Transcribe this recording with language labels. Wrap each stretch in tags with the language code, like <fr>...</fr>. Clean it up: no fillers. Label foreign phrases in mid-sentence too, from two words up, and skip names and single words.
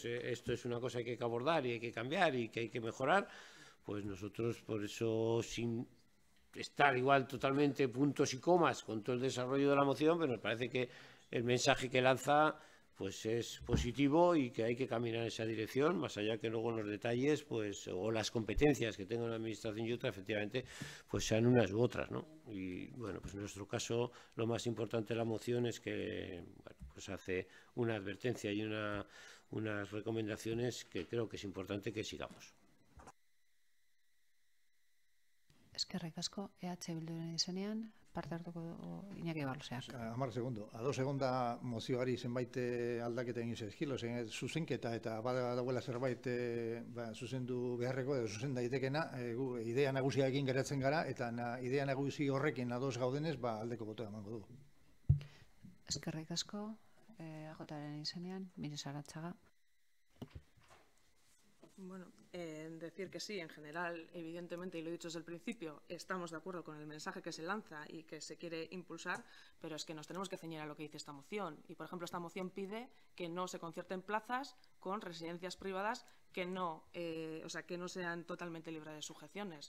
<es>esto es una cosa que hay que abordar y hay que cambiar y que hay que mejorar, pues nosotros por eso, sin estar igual totalmente puntos y comas con todo el desarrollo de la moción, pero nos parece que el mensaje que lanza pues es positivo y que hay que caminar en esa dirección, más allá que luego en los detalles, pues, o las competencias que tenga una administración y otra, efectivamente, pues sean unas u otras, ¿no? Y bueno, pues en nuestro caso lo más importante de la moción es que, bueno, pues hace una advertencia y unas recomendaciones que creo que es importante que sigamos.</es> <eu>Eskerrik asko, Bilduren izenean, parte hartuko Iñaki Barloseak. 10 segundo. Ados egonda mozioari zenbait aldaketa egin zaizkilo, zuzenketa eta badagoela zerbait zuzendu beharreko edo zuzen daitekena, idea nagusiarekin geratzen gara, eta idea nagusi horrekin ados gaudenez, aldeko botoa emango dugu. Eskerrik asko, AJren izenean, Miren Saratxaga.</eu> <es>Bueno, decir que sí, en general, evidentemente, y lo he dicho desde el principio, estamos de acuerdo con el mensaje que se lanza y que se quiere impulsar, pero es que nos tenemos que ceñir a lo que dice esta moción. Y, por ejemplo, esta moción pide que no se concierten plazas con residencias privadas que no sean totalmente libres de sujeciones.</es>